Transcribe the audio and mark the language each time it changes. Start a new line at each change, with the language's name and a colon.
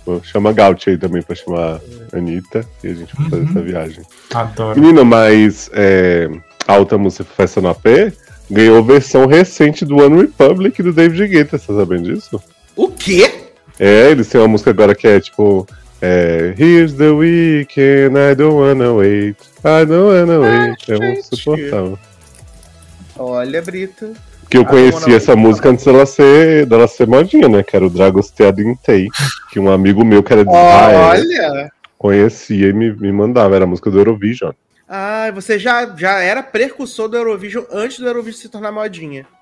Portuguese: Vou chamar Gaut aí também pra chamar Anitta e a gente vai fazer essa viagem. Adoro. Menino, mas a outra música Festa no AP ganhou versão recente do One Republic do David Guetta. Você tá sabendo disso? O quê? É, eles têm uma música agora que é tipo.
English: É, here's the weekend, I don't wanna wait. I don't wanna wait.
Portuguese: É um suportão. Olha, Brito. Que eu conheci essa música antes dela ser modinha, né? Que era o Dragostea Dintei. Que um amigo meu que era de Israel. Olha! Conhecia e me mandava. Era a música do Eurovision. Ah, você já era precursor do Eurovision antes do Eurovision se tornar modinha.